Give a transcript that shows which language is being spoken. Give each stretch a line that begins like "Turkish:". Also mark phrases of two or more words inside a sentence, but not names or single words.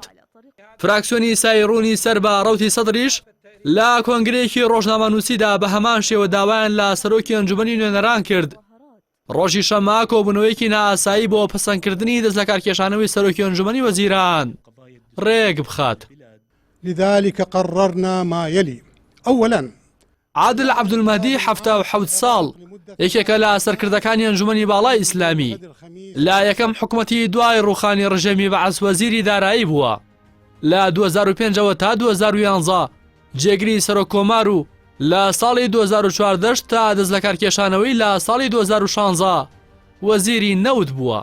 Central Kurdish: فراکسیۆنی سایڕوونی سەر بە ڕەوتی سەدریش لە کۆنگرەیەکی ڕۆژنامەنووسیدا بە هەمان شێوە داوایان لە سەرۆکی ئەنجومەنی نوێنەران کرد ڕۆژی شەممە کۆبوونەوەیەکی نائاسایی بۆ پەسەندکردنی دەست لە کارکێشانەوەی سەرۆکی ئەنجومەنی وەزیران ڕێک بخات.
Arabic: لذلك قررنا ما يلي. أولا
Central Kurdish: عادل عەبدولمەهدی 77 ساڵ یەکێکە لە سەرکردەکانی ئەنجومەنی باڵای ئیسلامی لە یەکەم حکومەتی دوای ڕوخانی ڕژێمی بەعەس وەزیری دارایی بووە. لە 2005ەوە تا 2011 جێگری سەرۆکۆمار و لە ساڵی 2014 تا دەست لە کارکێشانەوەی لە ساڵی 2016 وەزیری نەوت بووە.